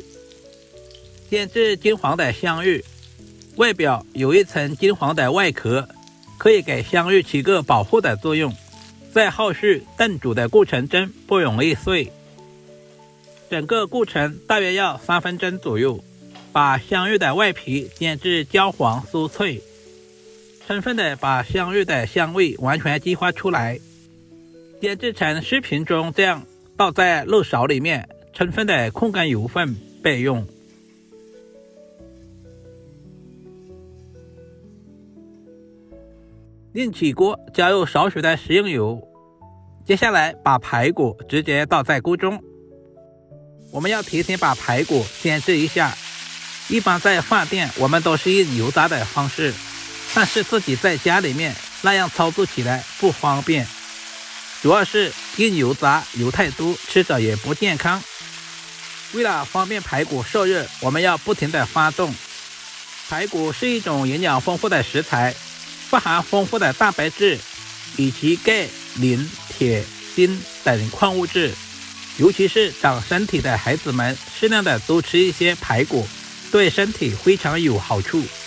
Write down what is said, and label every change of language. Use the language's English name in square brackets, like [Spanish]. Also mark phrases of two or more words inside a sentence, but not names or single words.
[Chinese] 煎至金黃的香芋，外表有一層金黃的外殼，可以給香芋起個保護的作用，在後續燉煮的過程中不容易碎。整個過程大約要3分鐘左右，把香芋的外皮煎至焦黃酥脆，充分的把香芋的香味完全激發出來。煎製成視頻中這樣，倒在肉勺裡面，充分的控乾油分備用。另起鍋加入少許的食用油， 接下來把排骨直接倒在鍋中。我們要提前把排骨煎制一下，一般在飯店我們都是用油炸的方式，但是自己在家裡面那樣操作起來不方便，主要是用油炸油太多，吃着也不健康。為了方便排骨受熱，我們要不停地翻動。排骨是一種營養豐富的食材，富含豐富的蛋白質以及鈣、磷、鐵、鋅等礦物質，尤其是長身體的孩子們，適量的多吃一些排骨，對身體非常有好處。